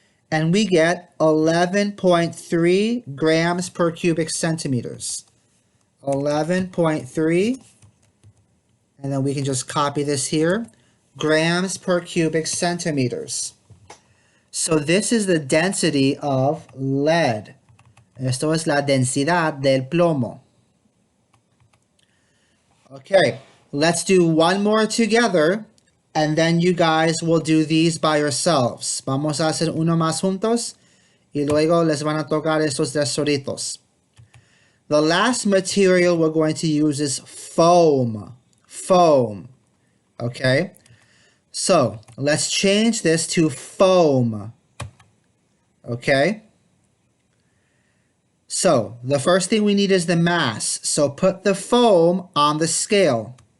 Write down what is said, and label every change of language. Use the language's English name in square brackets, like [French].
[English] And we get 11.3 grams per cubic centimeters. 11.3. And then we can just copy this here. Grams per cubic centimeters. So this is the density of lead. [Spanish] Esto es la densidad del plomo. [English] Okay, let's do one more together, and then you guys will do these by yourselves. [Spanish] Vamos a hacer uno más juntos, y luego les van a tocar estos tres solitos. [English] The last material we're going to use is foam. Foam. Okay? So, let's change this to foam. Okay? So, the first thing we need is the mass. So, put the foam on the scale.